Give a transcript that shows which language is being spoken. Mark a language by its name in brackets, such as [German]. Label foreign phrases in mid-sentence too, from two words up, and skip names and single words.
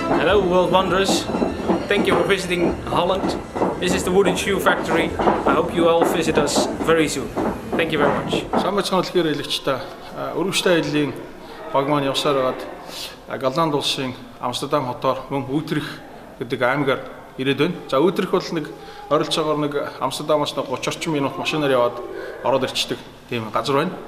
[English] Hello world wanderers, thank you for visiting Holland. This is the wooden shoe factory. I hope you all visit us very soon. Thank you very much. [Mongolian] Дэлхийгээр Аялагчид өргөжтэй аяллаа баг маань явсаар байгаад Голланд улсын Амстердам хотоор мөн Үүтрэх гэдэг аймгаар ирээд байна. За Үүтрэх бол нэг ойролцоогоор нэг Амстердамаас 30 орчим минут машинаар яваад ороод ирчдэг тийм газар байна.